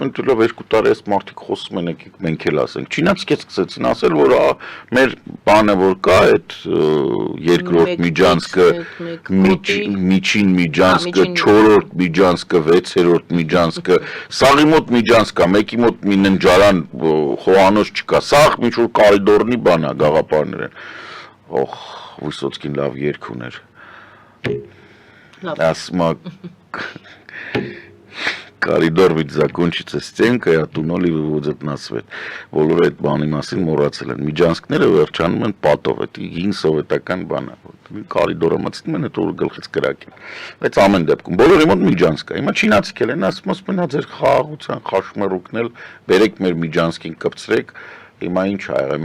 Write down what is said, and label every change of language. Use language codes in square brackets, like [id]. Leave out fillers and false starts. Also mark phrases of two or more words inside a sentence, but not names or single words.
[hy] են դեռ 2 տարի այս մարդիկ խոսում են, եկեք մենք էլ ասենք։ Չինացիք սկսեցին ասել, որ մեր բանը որ կա, այդ երկրորդ միջանցքը, միջին միջանցքը, 4-րդ միջանցքը, 6-րդ միջանցքը, սաղի մոտ միջանցք կա, մեկի մոտ մի ննջարան խոհանոց չկա, սաղ ինչ որ կարիդորնի բան է, գաղափարներ են։ Օխ, Վիսոցկին լավ երգ ուներ։ [ru] Ասма коридор ведь закончится стенкой, а туннели выводят на свет։ [hy] Բոլորը այդ բանի մասին մոռացել են։ Միջանցքները վերջանում են պատով, այդ հին սովետական բան է։ Կարիդորը մտցնում են, այդ որ գլխից կրակեն։ Բայց ամեն դեպքում բոլորի մոտ միջանցք կա։ Հիմա չինացիք են ասում են ձեր խաղաղության խաշմերուկն էլ բերեք մեր միջանցքին կպցրեք։ Հիմա ինչ ա եղել,